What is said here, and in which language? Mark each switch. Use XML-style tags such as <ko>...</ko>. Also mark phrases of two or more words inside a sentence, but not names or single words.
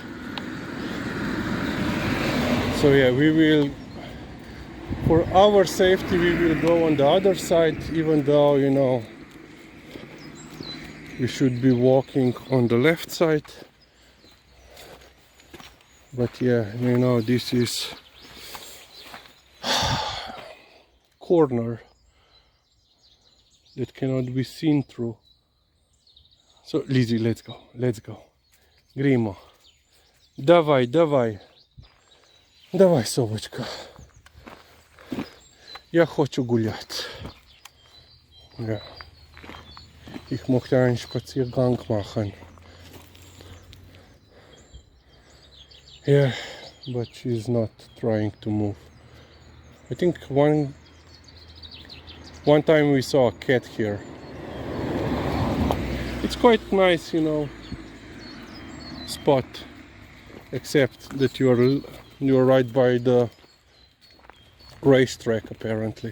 <en>So yeah, we will, for our safety, we will go on the other side, even though, you know, we should be walking on the left side. But yeah, you know, this is corner that cannot be seen through. So Lizzie, let's go. Grimo.</en> <ru>Давай, собачка. Я хочу гулять.</ru> <de>Ja. Ich möchte einen Spaziergang machen.</de> <en>Yeah, but she's not trying to move. I think one time we saw a cat here. It's quite nice, you know, spot, except that you're right by the racetrack apparently.</en>